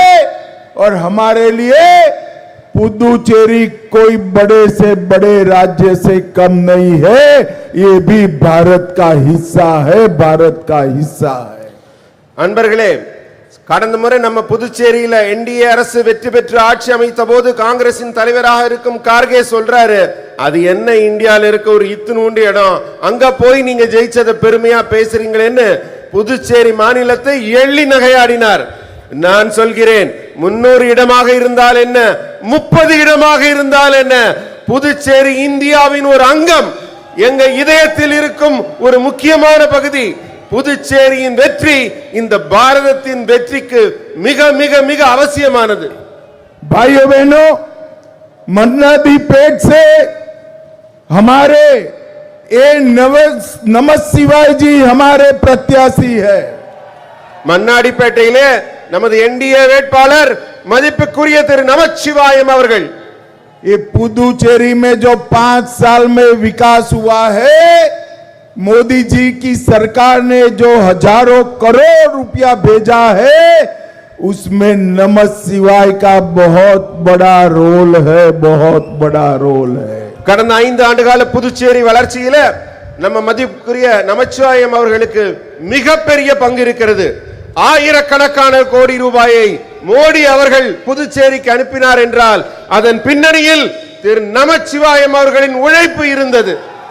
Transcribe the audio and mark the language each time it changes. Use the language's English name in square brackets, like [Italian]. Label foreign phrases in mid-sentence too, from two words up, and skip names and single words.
[Hindi] और हमारे लिए पुदुचेरी कोई बड़े से बड़े राज्य से कम नहीं है। ये भी भारत का हिस्सा है, भारत का हिस्सा है। [Tamil] அன்பர்களே, கடந்த முறை நம்ம புதுச்சேரியில என்டிஏ அரசு வெற்றி பெற்று ஆட்சி அமைத்த போது காங்கிரசின் தலைவராக இருக்கும் கார்கே சொல்றாரு, அது என்ன இந்தியால இருக்க ஒரு இத்துணூண்டு இடம், அங்க போய் நீங்க ஜெயிச்சத பெருமையா பேசுறீங்களேன்னு புதுச்சேரி மாநிலத்தை எள்ளி நகையாடினார். நான் சொல்கிறேன், 300 இடமாக இருந்தால் என்ன, 30 இடமாக இருந்தால் என்ன, புதுச்சேரி இந்தியாவின் ஒரு அங்கம், எங்க இதயத்தில் இருக்கும் ஒரு முக்கியமான பகுதி. புதுச்சேரியின் வெற்றி இந்த பாரதத்தின் வெற்றிக்கு மிக மிக மிக அவசியமானது. [Hindi] भाइयों बहनों, मन्नादी पेट से हमारे नमः शिवाय जी हमारे प्रत्याशी है। [Tamil] மன்னாடிப்பேட்டையிலே நமது என்டிஏ வேட்பாளர் மதிப்புக்குரிய திரு நமச்சிவாயம் அவர்கள். [Hindi] ये पुदुचेरी में जो 5 साल में विकास हुआ है, मोदी जी की सरकार ने जो हजारों करोड़ रुपया भेजा है, उसमें नमः शिवाय का बहुत बड़ा रोल है, बहुत बड़ा रोल है। [Tamil] கடந்த 5 ஆண்டுகால புதுச்சேரி வளர்ச்சியில நம்ம மதிப்புக்குரிய நமச்சிவாயம் அவர்களுக்கு மிகப்பெரிய பங்கு இருக்கிறது. ஆயிரக்கணக்கான கோடி ரூபாயை மோடி அவர்கள் புதுச்சேரிக்கு அனுப்பினார் என்றால் அதன் பின்னணியில் திரு நமச்சிவாயம் அவர்களின் உழைப்பு இருந்தது.